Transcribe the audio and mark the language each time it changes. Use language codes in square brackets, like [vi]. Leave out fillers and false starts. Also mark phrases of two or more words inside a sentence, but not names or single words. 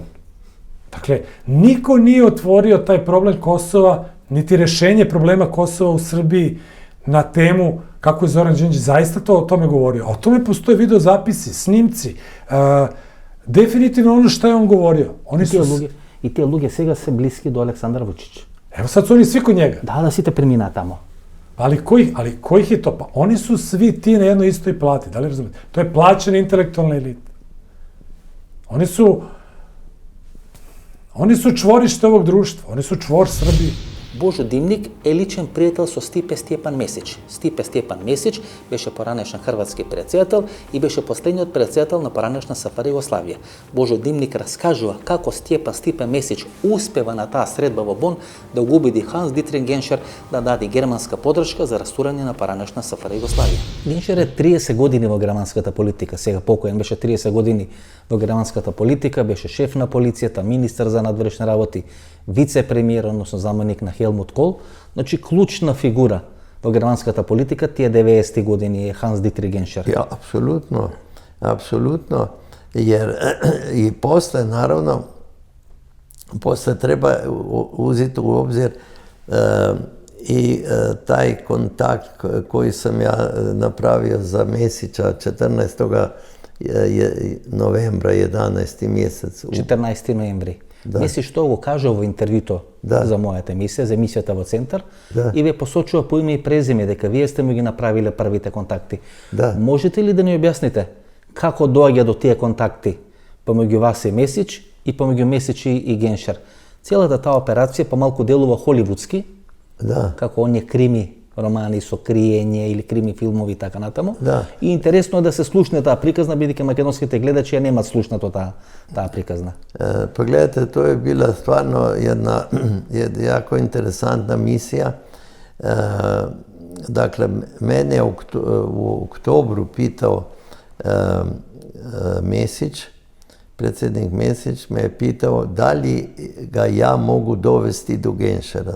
[sr] Dakle, niko nije otvorio taj problem Kosova, niti rešenje problema Kosova u Srbiji na temu kako je Zoran Đinđić zaista o tome govorio. A o tome postoje videozapisi, snimci, definitivno ono što je on govorio. [mk] И тие луѓе сега се блиски до Александар Вучиć. [sr] Evo sad su oni svi kod njega. Da, [mk] sите премина тамо. [sr] Ali kojih je to? Pa oni su svi ti na jednoj istoj plati, da li razumete? To je plaćena intelektualna elita. Oni su čvorište ovog društva, oni su čvor Srbije. [mk] Божо Димник е личен пријател со Стипе Стјепан Месич. Стипе Стјепан Месич беше поранешен хрватски председател и беше последниот председател на поранешна СФР Југославија. Божо Димник раскажува како Стипе Месич успева на таа средба во Бон да го убеди Ханс Дитрих Геншер да даде германска подршка за растурање на поранешна СФР Југославија. Геншер е 30 години во германската политика. Сега покоен беше 30 години во германската политика, беше шеф на полицијата, министар за надворешни работи, вице-премиер, односно заменик на Хелмут Кол, значи клучна фигура во германската политика тие 90-ти години е Ханс Дитрих Геншер. [hr] Ja, apsolutno, jer i posle, naravno, treba uzeti u obzir i taj kontakt koji sam ja napravio za Mesića 14. novembra, 11. mjesec. [mk] 14. ноември. Меси што го кажа во интервјуто за мојата емисија, за емисијата во Центар, и ве посочува по име и презиме дека вие сте му ги направиле првите контакти. Можете ли да ни објасните како доаѓа до тие контакти помеѓу вас и Месич и помеѓу Месич и Геншер? Целата таа операција помалку делува холивудски, како оние крими романи со криење или крими филмови и така натаму. И интересно е да се слушне таа приказна, бидејќи македонските гледачи ја немат слушнато таа приказна. [hr] Pa gledajte, to je bila stvarno jedna jako interesantna misija. Dakle, mene je u oktobru pitao Mesić, predsjednik Mesić me je pitao da li ga ja mogu dovesti do Genšera.